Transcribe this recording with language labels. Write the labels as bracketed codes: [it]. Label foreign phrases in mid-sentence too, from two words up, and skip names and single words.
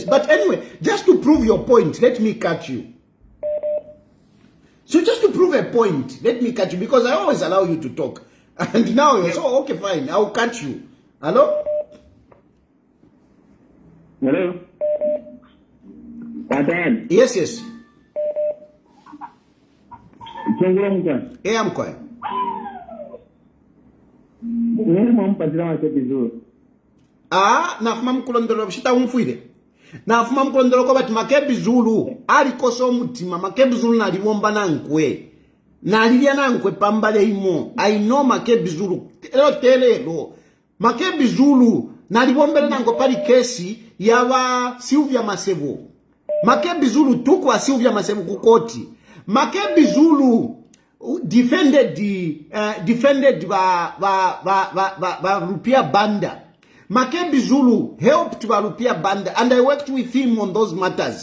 [en] But anyway, just to prove your point, let me cut you. So just to prove a point, let me cut you, because I always allow you to talk. And now you're so, okay, fine, I'll cut you. Hello? Hello? Dad. Yes. Hey, I'm quiet. [bem] Nafuma mkulondolo bishita umfuire. Nafuma mkulondolo kwa bati makebi zulu alikoso mutima makebi zulu naliwomba nankwe. Nalilia nankwe pambale imo. [en] I know [bem] makebi zulu. Telelo. Makebi zulu naliwombele nankwe pali kesi yawa Sylvia Masevo. Makebi zulu tukwa Sylvia Masevo kukoti. [en] Makebi zulu defended Rupia Banda. Makebi Zulu helped Rupia Banda, and I worked with him on those matters.